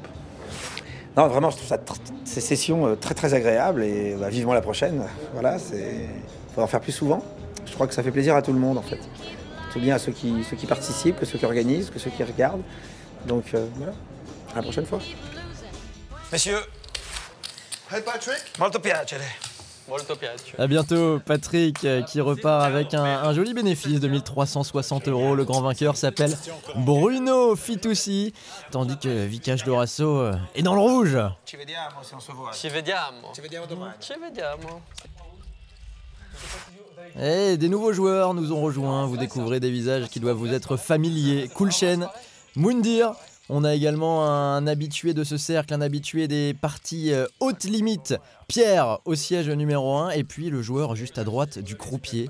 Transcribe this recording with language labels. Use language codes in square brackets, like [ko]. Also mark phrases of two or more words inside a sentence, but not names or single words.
[fr] Non, vraiment, je trouve ces sessions très très agréables et bah, vivement la prochaine. Voilà, il faut en faire plus souvent. Je crois que ça fait plaisir à tout le monde en fait. Tout bien à ceux qui participent, que ceux qui organisent, que ceux qui regardent. Donc voilà, à la prochaine fois. Messieurs, Hey Patrick. [it] molto piacere. Molto piace. [fr] À bientôt, Patrick qui repart avec un joli bénéfice de 1360 €. Le grand vainqueur s'appelle Bruno Fitoussi, tandis que Vikash Dorasso est dans le rouge. [it] Ci vediamo [fr] se on se voit. [it] Ci vediamo. Ci vediamo domani. Ci vediamo. [fr] Et des nouveaux joueurs nous ont rejoints. Vous découvrez des visages qui doivent vous être familiers. Kulchen, Moundir. On a également un habitué de ce cercle, un habitué des parties haute limite, Pierre au siège numéro 1, et puis le joueur juste à droite du croupier.